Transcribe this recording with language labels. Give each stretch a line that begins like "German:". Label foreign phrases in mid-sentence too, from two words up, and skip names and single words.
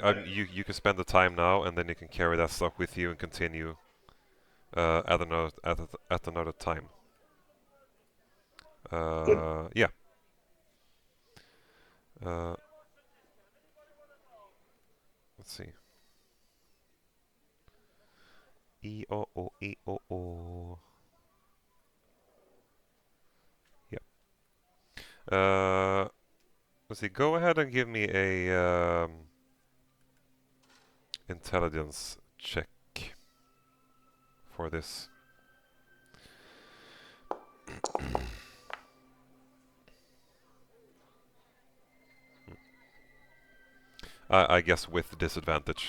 English: You can spend the time now, and then you can carry that stuff with you and continue at another time. Good. Yeah. Uh, let's see. E o o e o o. Yeah. Let's see. Go ahead and give me a intelligence check for this. I guess with disadvantage.